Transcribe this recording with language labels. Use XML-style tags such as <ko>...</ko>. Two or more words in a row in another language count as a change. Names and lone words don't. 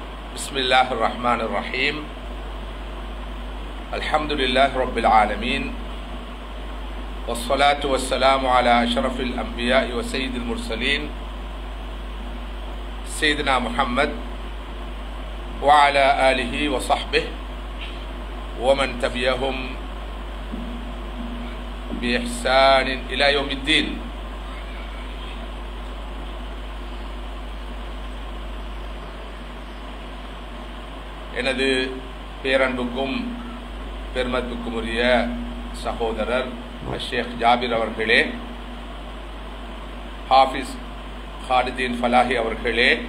<ar>بسم الله الرحمن الرحيم الحمد لله رب العالمين والصلاة والسلام على أشرف الأنبياء وسيد المرسلين سيدنا محمد وعلى آله وصحبه ومن تبعهم بإحسان إلى يوم الدين.</ar> <ta>எனது பேரன்புக்கும் பெருமத்துக்கும் உரிய சகோதரர் ஷேக் ஜாபிர் அவர்களே, ஹாஃபிஸ் ஹாலிதீன் ஃபலாஹி அவர்களே,</ta>